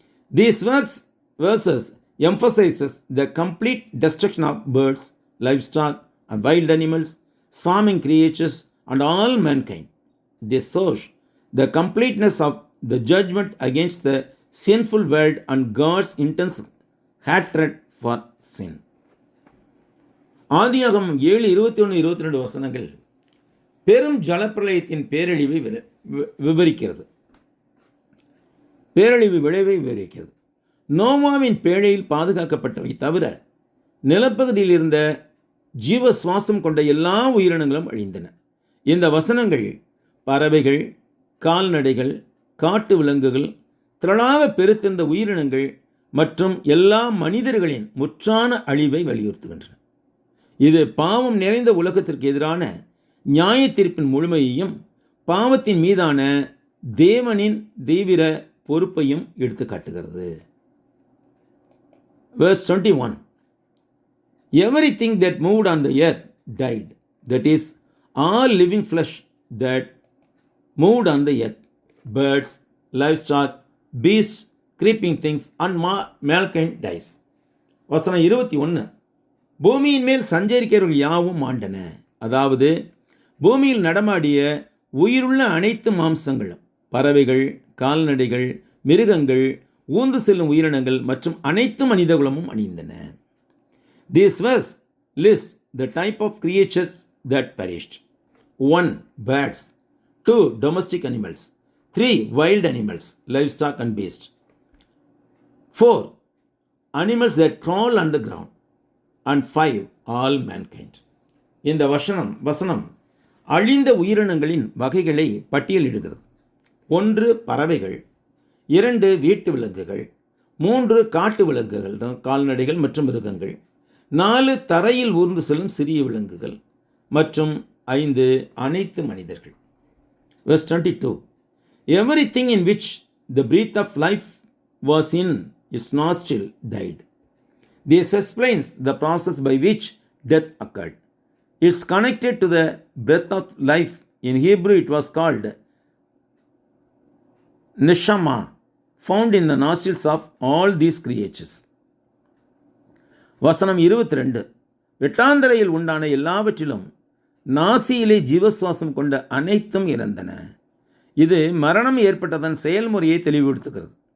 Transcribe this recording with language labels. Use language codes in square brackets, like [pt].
[en] These verses emphasizes the complete destruction of birds, livestock, and wild animals, swarming creatures, and all mankind. They show the completeness of the judgment against the sinful world and God's intense hatred for sin. [ta] ஆதியாகமம் 7:21-22 வசனங்கள் பெரும் ஜலப்பிரளயத்தின் பேரழிவை விவரிக்கிறது. பேரழிவு விளைவை விவரிக்கிறது. நோவாவின் பேழையில் பாதுகாக்கப்பட்டவை தவிர நிலப்பகுதியில் இருந்த ஜீவ சுவாசம் கொண்ட எல்லா உயிரினங்களும் அழிந்தன. இந்த வசனங்கள் பறவைகள், கால்நடைகள், காட்டு விலங்குகள், திரளாக பெருத்திருந்த உயிரினங்கள் மற்றும் எல்லா மனிதர்களின் முற்றான அழிவை வலியுறுத்துகின்றன. இது பாவம் நிறைந்த உலகத்திற்கு எதிரான நியாய தீர்ப்பின் முழுமையையும் பாவத்தின் மீதான தேவனின் தீவிர பொறுப்பையும் எடுத்து காட்டுகிறது. [en] Verse 21. Everything that moved on the earth died. That is, all living flesh that moved on the earth, birds, livestock, beasts, creeping things, and mankind dies. [ta] வசனம் 21. பூமியின் மேல் சஞ்சரிக்கிறவர்கள் யாவும் ஆண்டன. அதாவது பூமியில் நடமாடிய உயிருள்ள அனைத்து மாம்சங்களும், பறவைகள், கால்நடைகள், மிருகங்கள், ஊந்து செல்லும் உயிரினங்கள் மற்றும் அனைத்து மனிதகுலமும் அணிந்தன. [en] This verse lists the type of creatures that perished. 1. Birds. 2. Domestic animals. 3. Wild animals, livestock and beasts. 4. Animals that crawl on the ground. And 5. All mankind. [ta] இந்த வசனம் அழிந்த உயிரினங்களின் வகைகளை பட்டியலிடுகிறது. 1. பறவைகள். 2. வீட்டு விலங்குகள். 3. காட்டு விலங்குகள், கால்நடைகள் மற்றும் மிருகங்கள். 4. தரையில் ஊர்ந்து செல்லும் சிறிய விலங்குகள் மற்றும் 5. அனைத்து மனிதர்கள். [en] Verse 22. Everything in which the breath of life was in its nostril died. This explains the process by which death occurred. It's connected to the breath of life. In Hebrew it was called neshama, found in the nostrils of all these creatures. [ta] வசனம் 22. வெட்டாந்தரையில் உண்டான எல்லாவற்றிலும் நாசியிலே ஜீவசுவாசம் கொண்ட அனைத்தும் இறந்தன. இது மரணம் ஏற்பட்டதன் செயல்முறையை தெளிவுபடுத்துகிறது.